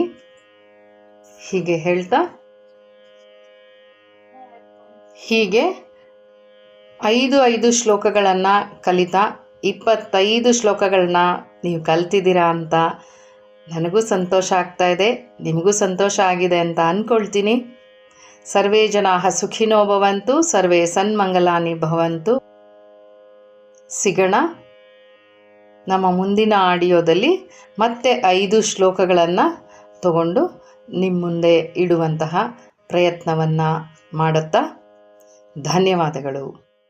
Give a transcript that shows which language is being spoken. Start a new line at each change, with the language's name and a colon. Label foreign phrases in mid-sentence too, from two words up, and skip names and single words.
Kannada: ಹೀಗೆ ಹೇಳ್ತಾ ಹೀಗೆ 5 ಶ್ಲೋಕಗಳನ್ನು ಕಲಿತಾ 25 ಶ್ಲೋಕಗಳನ್ನ ನೀವು ಕಲ್ತಿದ್ದೀರಾ ಅಂತ ನನಗೂ ಸಂತೋಷ ಆಗ್ತಾ ಇದೆ, ನಿಮಗೂ ಸಂತೋಷ ಆಗಿದೆ ಅಂತ ಅಂದ್ಕೊಳ್ತೀನಿ.
Sanskrit: ಸರ್ವೇ ಜನಾಃ ಸುಖಿನೋ ಭವಂತು, ಸರ್ವೇ ಸನ್ಮಂಗಲಾನಿ ಭವಂತು.
Kannada: ಸಿಗೋಣ ನಮ್ಮ ಮುಂದಿನ ಆಡಿಯೋದಲ್ಲಿ. ಮತ್ತೆ 5 ಶ್ಲೋಕಗಳನ್ನು ತಗೊಂಡು ನಿಮ್ಮ ಮುಂದೆ ಇಡುವಂತಹ ಪ್ರಯತ್ನವನ್ನು ಮಾಡುತ್ತಾ ಧನ್ಯವಾದಗಳು.